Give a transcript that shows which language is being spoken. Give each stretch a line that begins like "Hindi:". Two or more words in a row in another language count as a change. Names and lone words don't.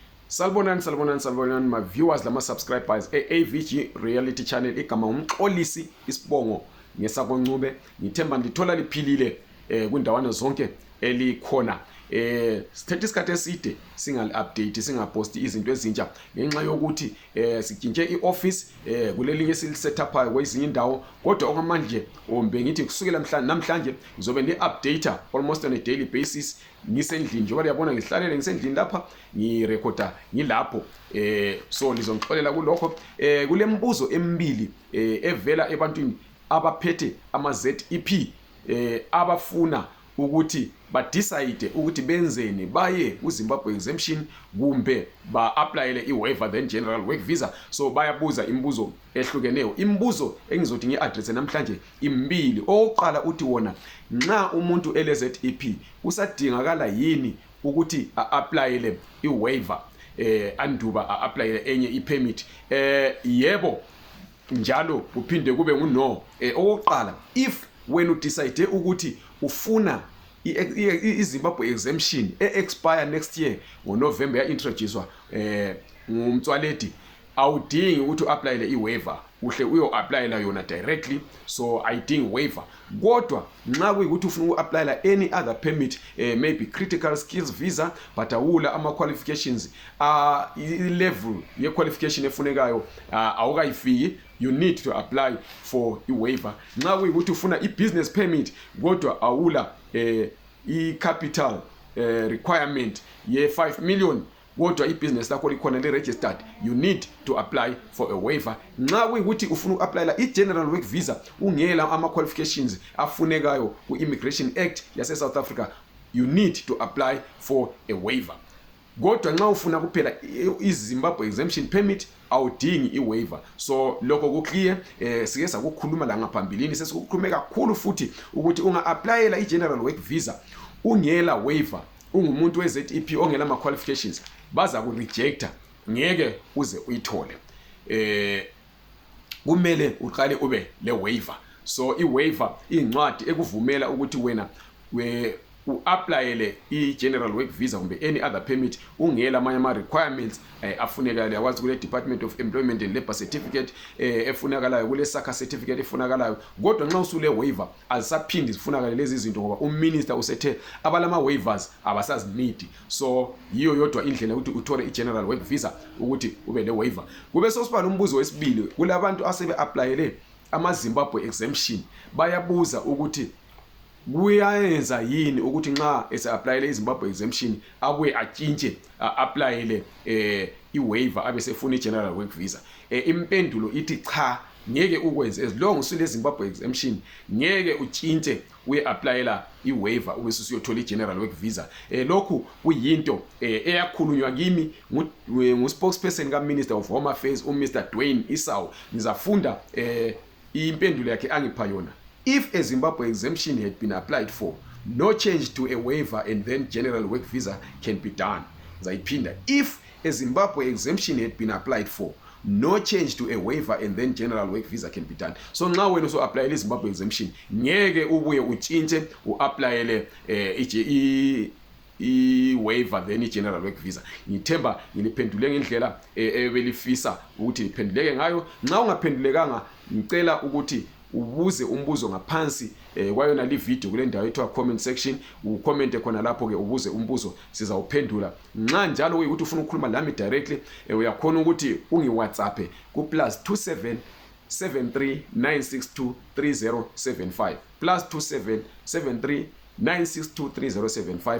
North Ndebele: Salibonani
English: my viewers
North Ndebele: lama subscribers AVG reality channel igama umxolisi isibongo ngesakoncube ngithemba ndithola liphilile kundawana zonke elikhona sithethe isikhathi eside singali update singaposti izinto ezintsha ngenxa yokuthi sikintshe ioffice kulelinye silisetapha kwezinye indawo kodwa okwamanje ombe ngithi kusukela namhlanje ngizobe ni updater
English: almost on a daily basis
North Ndebele: ngisendlini njengoba liyabona ngihlalele ngisendlini lapha ngirecorda ngilapho so ngizongixolela kulokho kulembuzo emibili evela ebantwini abaphethe ama ZEP abafuna ukuthi badecide ukuthi benzeni baye kuZimbabwe exemption kumbe ba-applyele i-waiver then
English: general work visa.
North Ndebele: So bayabuza imibuzo ehlukeneyo. Imibuzo engizothi ngi-address namhlanje imbili. Oqala uthi wona nxa umuntu ele-ZEP kusadingakala yini ukuthi a-applyele i-waiver anduba a-applyele enye i-permit. Yebo njalo kuphinde kube nguno. Oqala if wena udecide ukuthi ufuna iZimbabwe exemption
English: expire next year
North Ndebele: ngoNovember ya-introducewa ngumtswaledi awudingi ukuthi u-applyele i-waiver uhle uyo-applyela yona directly, so ayidingi waiver. Kodwa nxa kuyikuthi ufuna uku-applyela
English: any other permit maybe critical skills visa but
North Ndebele: awula ama-qualifications i-level ye-qualification efunekayo awukayifiki,
English: you need to apply for i-waiver.
North Ndebele: Nxa kuyikuthi ufuna i-business permit kodwa awula i-
English: capital requirement
North Ndebele: ye-5 million kodwa i-business lakho likhona le-registered,
English: you need to apply for a waiver.
North Ndebele: Nxa kuyikuthi ufuna uku-applyela i-
English: general work visa
North Ndebele: ungela ama-qualifications afunekayo ku-Immigration Act yase-South Africa,
English: you need to apply for a waiver.
North Ndebele: Kodwa nxa ufuna kuphela iZimbabwe exemption permit awudingi i-waiver. So lokho ku-clear. Sike sakukhuluma la ngaphambilini sesikukhulume kakhulu futhi ukuthi unga-applyela i-
English: general work visa
North Ndebele: ungela waiver, ungumuntu we-ZEP ongela ama-qualifications, baza ku-rejecta, ngeke uze uyithole. Kumele uqale ube le-waiver. So i-waiver incwadi ekuvumela ukuthi wena u-applyele i-
English: general work visa
North Ndebele: kumbe
English: any other permit
North Ndebele: ungela amanye ama-requirements afunekalayo. Yakwazi kule Department of Employment and Labour Certificate efunakalayo, kule SACA certificate efunakalayo. Kodwa nxa usule waiver azisaphindi zifunakale lezi zinto ngoba uminister usethe abalama waivers abasazinidi. So yiyo yodwa indlela ukuthi uthole i-
English: general work visa
North Ndebele: ukuthi ube le waiver. Kube sosiba nombuzo wesibili kulabantu asebe-applyele ama-Zimbabwe exemption, bayabuza ukuthi kuyayenza yini ukuthi nxa ese-applyele iZimbabwe exemption abuye atshintshe applyele i-waiver abesefuna i-
English: general work visa.
North Ndebele: Impendulo ithi cha, ngeke ukwenze
English: as long
North Ndebele: usule Zimbabwe exemption, ngeke utshintshe uye-applyela i-waiver ubese usuyothola i-
English: general work visa.
North Ndebele: Lokhu kuyinto eyakhulunywa kimi ngu-spokesperson ka-Minister of Home Affairs uMr Dwayne Isau. Ngizafunda impendulo yakhe angipha yona.
English: If a Zimbabwe exemption had been applied for, no change to a waiver and then general work visa can be done.
Shona: Zaipinda.
English: If a Zimbabwe exemption had been applied for, no change to a waiver and then general work visa can be done. So now when you apply the Zimbabwe exemption,
North Ndebele: ngeke ubuye uchintshe u-applyele i-waiver
English: then i-general work visa.
North Ndebele: Ngithemba ngiliphendule ngendlela ebelifisa ukuthi liphenduleke ngayo. Nxa ungaphendulekanga ngicela ukuthi ubuze umbuzo ngaphansi kwayona li video kule ndawo ethiwa
English: comment section,
North Ndebele: ucommente khona lapho ke ubuze umbuzo sizawuphendula. Nxa njalo ukuthi ufuna ukukhuluma lami directly uyakhona ukuthi ungi-WhatsApp ku +27 73 962 3075 +27 73 962 3075.